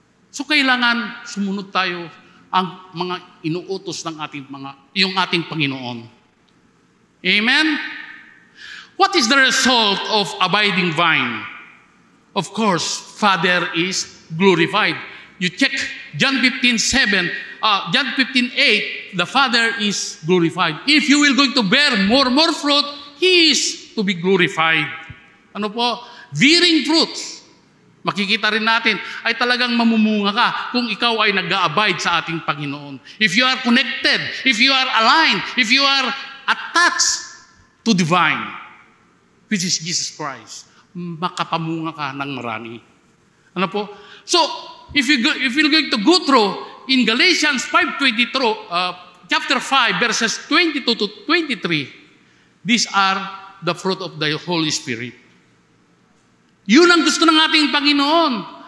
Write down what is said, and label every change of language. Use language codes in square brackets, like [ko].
[tl] So kailangan sumunod tayo ang mga inuutos ng yung ating Panginoon. Amen? [en] What is the result of abiding vine? Of course, Father is glorified. You check John 15:8, the Father is glorified. If you will going to bear more fruit, He is to be glorified. [tl] Ano po? [en] Bearing fruits. [tl] Makikita rin natin, ay talagang mamumunga ka kung ikaw ay nag-a-abide sa ating Panginoon. [en] If you are connected, if you are aligned, if you are attached to divine, which is Jesus Christ, [tl] makapamunga ka ng marami. Ano po? [en] So, if you're going to go through in Galatians 5:22, chapter 5, verses 22 to 23, these are the fruit of the Holy Spirit. [tl] Yun ang gusto ng ating Panginoon.